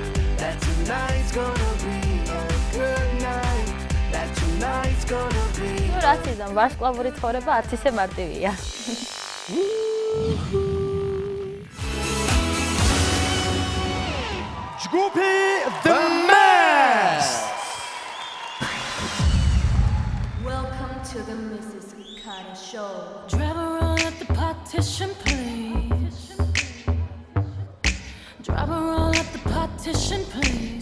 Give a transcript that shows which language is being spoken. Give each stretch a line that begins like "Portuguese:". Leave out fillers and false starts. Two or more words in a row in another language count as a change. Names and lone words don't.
Georgian: რაც იზამ, ვარსკვლავური ცხოვრება არც ისე მარტივია. ჯგუფი The Mess.
English: Welcome to the Mrs. Carter Show. Drive around at the partition, please. Drive around at the partition, please.